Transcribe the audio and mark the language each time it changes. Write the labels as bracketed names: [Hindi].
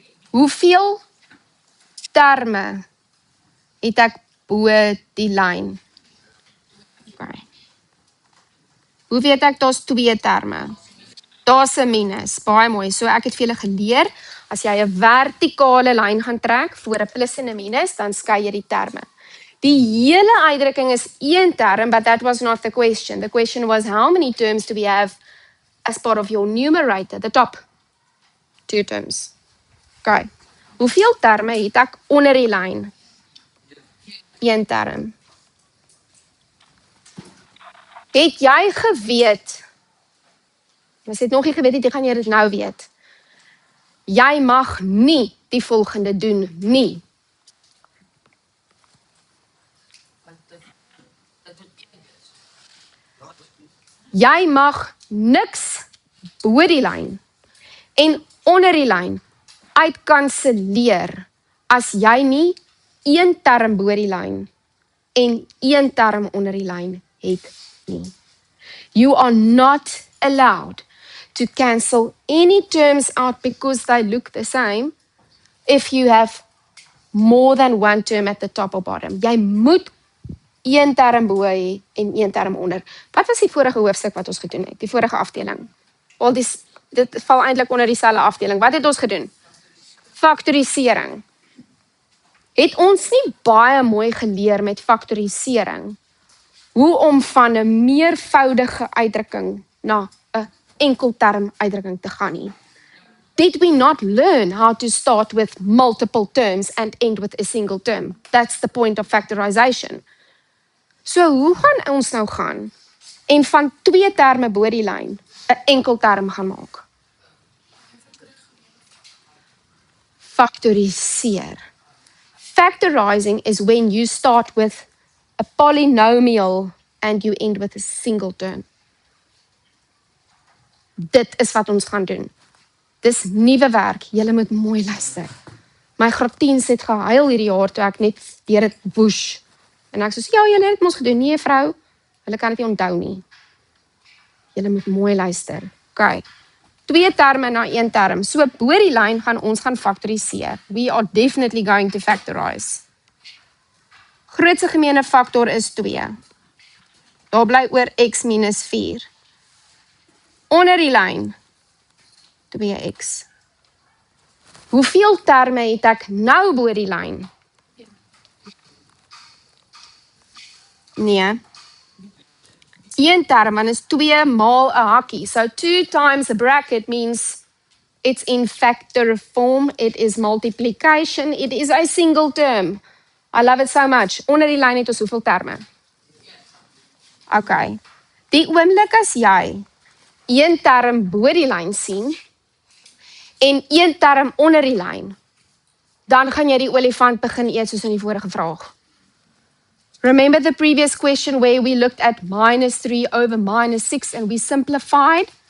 [Afrikaans] Hoeveel terme het ek bo die lyn? Okay. Hoe weet ek daar's 2 terme? Daar's 'n minus, baie mooi. So ek het vir julle geleer, as jy 'n vertikale lyn gaan trek voor 'n plus en 'n minus, dan skei jy die terme. Die hele uitdrukking is 1 term, [English] but that was not the question. The question was, how many terms do we have as part of your numerator, the top 2 terms? Okay. [Afrikaans] Hoeveel terme het ek onder die lyn? 1 term. Het jy geweet, as jy het nog nie geweet het, gaan jy dit nou weet. Jy mag nie die volgende doen nie. Jy mag niks bo die lyn en onder die lyn uitkanselleer as jy nie 1 term bo die lyn en 1 term onder die lyn het nie. [English] You are not allowed to cancel any terms out because they look the same if you have more than 1 term at the top or bottom. [Afrikaans] Jy moet 1 term bo hê en 1 term onder. Wat was die vorige hoofstuk wat ons gedoen het? Die vorige afdeling. Dit val eintlik onder dieselfde afdeling. Wat het ons gedoen? Faktorisering. Het ons nie baie mooi geleer met faktorisering hoe om van 'n meervoudige uitdrukking na 'n enkelterm uitdrukking te gaan nie? [English] Did we not learn how to start with multiple terms and end with a single term? That's the point of factorization. [Afrikaans] So hoe gaan ons nou gaan en van 2 terme bo die lyn 'n enkelterm gaan maak? Factoriseer. [English] Factorizing is when you start with a polynomial and you end with a single term. [Afrikaans] Dit is wat ons gaan doen. Dis nuwe werk, julle moet mooi luister. My graad 10's het gehuil hierdie jaar toe ek net deur dit woesh. En ek sê, ja, julle het mos gedoen, nee vrou, hulle kan dit nie onthou nie. Julle moet mooi luister. Okay. 2 terme na 1 term. So bo die lyn gaan ons gaan faktoriseer. [English] We are definitely going to factorize. [Afrikaans] Grootste gemeene faktor is 2. Daar bly oor x minus 4. Onder die lyn 2x. Hoeveel terme het ek nou bo die lyn? Nee. 1 term, dan is 2 maal 'n hakkie. [English] So 2 times a bracket means it's in factor form. It is multiplication. It is a single term. I love it so much. [Afrikaans] Onder die lyn het ons hoeveel terme? Okay. Die oomblik as jy 1 term bo die lyn sien en 1 term onder die lyn, dan gaan jy die olifant begin eet soos in die vorige vraag. [English] Remember the previous question where we looked at minus 3 over minus 6 and we simplified?